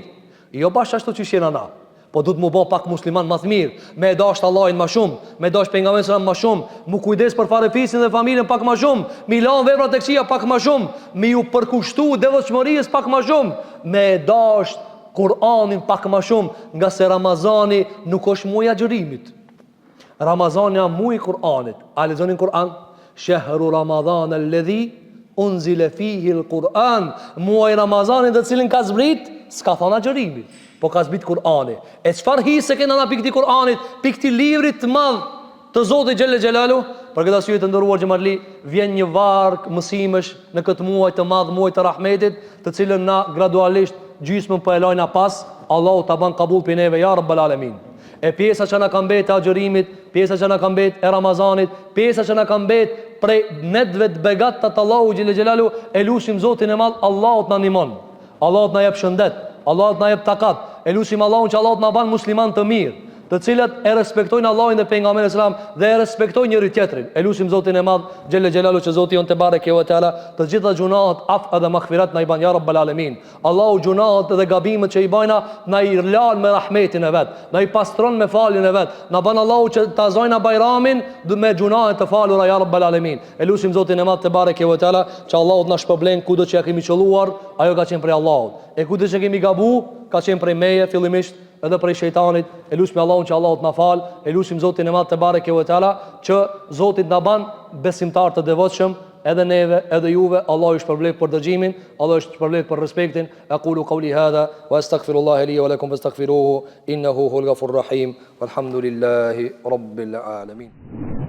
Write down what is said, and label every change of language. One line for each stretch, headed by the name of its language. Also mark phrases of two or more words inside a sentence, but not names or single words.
Albanian: Jo bashkë ashtu që shjena na, po du të mu bo pak musliman më të mirë, me dasht Allahin më shumë, me dasht pejgamberin sallallahu më shumë, mu kujdes për farefisin dhe familjen pak më shumë, mi lan veprat e këqija pak më shumë, mi ju përkushtu devotshmërisë pak më shumë, me dasht Kur'anin pak më shumë, nga se Ramazani nuk është muaj agjërimit. Ramazani janë muaj i Kur'anit. A lexonin Kur'an?
Arabic: شهر رمضان الذي أنزل فيه القرآن.
Albanian: Muaj Ramazanit të cilin ka zbrit, s'ka thonë agjërimi, po ka zbrit Kur'ani. E çfarë hise kena na pikë Kur'anit, pikë këtij livrit të madh të Zotit
Arabic: جل جلاله?
Albanian: Për këtë arsye të nderuar xhamatli, vjen një varg mësimesh në këtë muaj të madh, muaj të rahmetit, të cilën na gradualisht gjysmën po e lajna pas, Allahu ta ban kabull pe neve
Arabic: يا رب العالمين.
Albanian: E pjesa që na ka mbet e agjërimit, pjesa që na ka mbet e Ramazanit, pjesa që na ka mbet prej netëve të begatta të Allahu
Arabic: جل جلاله,
Albanian: e lutim Zotin e madh, Allahu të na ndihmon. Allahu të na jep shëndet, Allahu të na jep takat. E lutim Allahun që Allahu të na ban musliman të mirë, të cilët e respektojnë Allahin dhe pejgamberin e Islam dhe e respektojnë njëri tjetrin. E lutim Zotin e madh
Arabic: جل جلاله
Albanian: që Zoti on
Arabic: تبارك وتعالى
Albanian: të gjitha gjunaat af dhe maghfirat na i ban
Arabic: يا رب العالمين.
Albanian: Allahu gjunaat dhe gabimet që i bajna na i lan me rahmetin e vet, na i pastron me faljen e vet. Na ban Allahu që ta zojna Bajramin me gjunaat të falura
Arabic: يا رب العالمين.
Albanian: E lutim Zotin e madh
Arabic: تبارك وتعالى
Albanian: që Allahu të na shpërblen kudo që ja kemi qelluar, ajo ka qenë prej Allahut. E kudo që kemi gabu, ka qenë prej meje fillimisht edhe prej shejtanit. E lutim Allahun që Allahu të na fal, e lutim Zotin e madh
Arabic: تبارك وتعالى
Albanian: që Zoti na ban besimtar të devotshëm, edhe neve, edhe juve. Allahu ju shpërblet për dëgjimin, Allahu ju shpërblet për respektin.
Arabic: أقول قولي هذا وأستغفر الله لي ولكم فاستغفروه إنه هو الغفور الرحيم. والحمد لله رب العالمين.